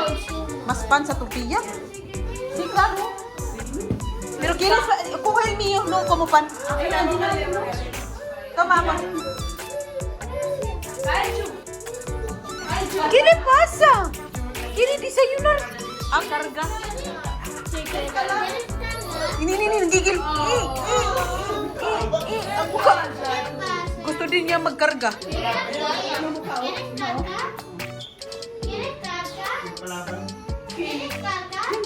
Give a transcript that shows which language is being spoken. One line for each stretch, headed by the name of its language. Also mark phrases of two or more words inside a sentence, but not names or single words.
Spanish: Mas pan sa tortilla? Sí, claro. Pero quieres, coge el mío, no como pan. Toma, pa. ¿Qué le pasa? ¿Quiere desayunar? Ah, carga.
Filipino: Ini, gigil. Ang buka. Gusto din niya magkarga.
Spanish: ¿Quieres carga? ¿Quieres carga? ¿Quieres carga?